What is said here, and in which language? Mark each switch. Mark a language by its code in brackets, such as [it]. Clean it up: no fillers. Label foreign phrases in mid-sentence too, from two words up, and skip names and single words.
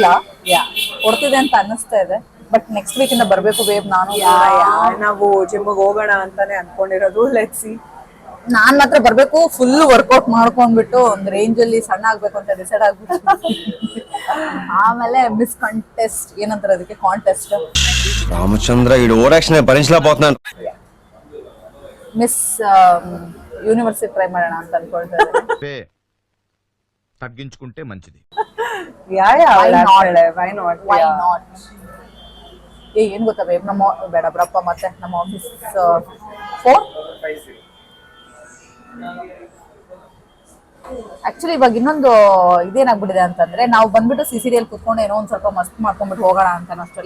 [kn] ಕೊಡ್ತಿದೆ ಅಂತ ಅನ್ನಿಸ್ತಾ ಇದೆ. [en] but next week [kn] ಇಂದ ಬರ್ಬೇಕು ಬೇಬ್. ನಾನು ನಾವು ಜಿಮ್ಗೆ ಹೋಗೋಣ ಅಂತಾನೆ ಅನ್ಕೊಂಡಿರೋದು. [en] let's see. [kn] ನಾನ್ ಮಾತ್ರ ಬರ್ಬೇಕು, [en] full workout [kn] ಮಾಡ್ಕೊಂಡ್ಬಿಟ್ಟು ಒಂದ್ ರೇಂಜ್ ಅಲ್ಲಿ ಸಣ್ಣ ಆಗ್ಬೇಕು ಅಂತ ಡಿಸೈಡ್ ಆಗ್ಬಿಟ್ಟು. ಆಮೇಲೆ [en] miss contest [kn] ಏನಂತಾರೆ ಅದಕ್ಕೆ, ಕಾಂಟೆಸ್ಟ್ [te] రామచంద్ర ఈ ఓవరాక్షన్ భరించలేకపోతున్నాను. [en] miss university try [kn] ಮಾಡೋಣ ಅಂತ ಅನ್ಕೊಳ್ತಾರೆ. [te] తగ్గించుకుంటే మంచిది. [en] why not? [kn] ಏನ್ ಗೊತ್ತಾ ಬೇಬ್, ನಮ್ಮ ಬೇಡ ಬ್ರಪ್ಪ, ಮತ್ತೆ ನಮ್ಮ ಆಫೀಸ್ 4 ಆಕ್ಚುಲಿ ಇವಾಗ ಇನ್ನೊಂದು ಇದೇನಾಗ್ಬಿಟ್ಟಿದೆ ಅಂತಂದ್ರೆ, ನಾವು ಬಂದ್ಬಿಟ್ಟು CCD ಕುತ್ಕೊಂಡು ಏನೋ ಒಂದ್ ಸ್ವಲ್ಪ ಮಸ್ತ್ ಮಾಡ್ಕೊಂಡ್ಬಿಟ್ಟು ಹೋಗೋಣ ಅಂತ ಅಷ್ಟಲ್ಲ.